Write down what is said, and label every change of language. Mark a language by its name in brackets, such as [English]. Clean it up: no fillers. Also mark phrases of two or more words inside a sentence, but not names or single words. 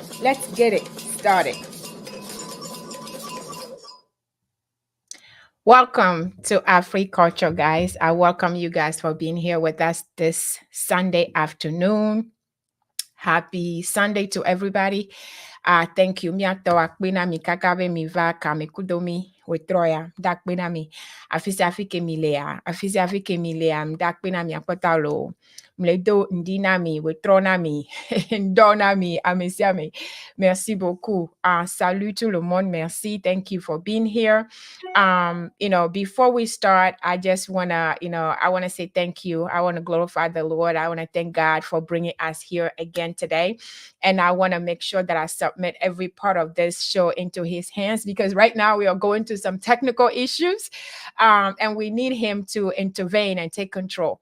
[English] Let's get it started. Welcome to Africulture, guys. I welcome you guys for being here with us this Sunday afternoon. Happy Sunday to everybody. Thank you. [Ewe] Miato akpena mi kakabe mi va kamekudomi wetroya dakpena mi afisi afike mi lea afisi afike mi lea dakpena mi akpotalo mledo ndina mi wetrona mi ndona mi amesiame. [French] Merci beaucoup. Salut tout le monde. Merci. [English] Thank you for being here. Before we start, I just wanna, I wanna say thank you. I want to glorify the Lord. I want to thank God for bringing us here again today. And I want to make sure that I submit every part of this show into his hands, because right now we are going through some technical issues, and we need him to intervene and take control.